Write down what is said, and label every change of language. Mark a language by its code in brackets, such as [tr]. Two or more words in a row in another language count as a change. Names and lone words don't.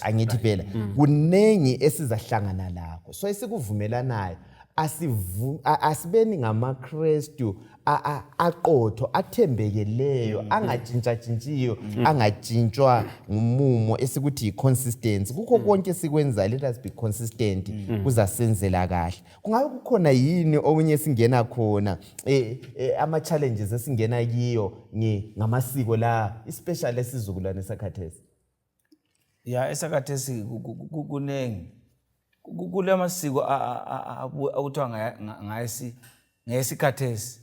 [nd] angithi phela kunengi esizahlangana lakho so esikuvumelanayo asibeni ngamaKristu aqotho athembekeleyo angatshintshatshintshiyo angatshintshwa ngumumo esikuthi iconsistency kukho konke sikwenza [en] let us be consistent [nd] kuzasenzela kahle. Kungabe kukhona yini okunye singena khona ama challenges esingena kiyo ngamasiko la especially esizukulwane sakhathesi? Yeah, esakhathesi kunengi kule masiko akuthiwa ngayesikhathesi.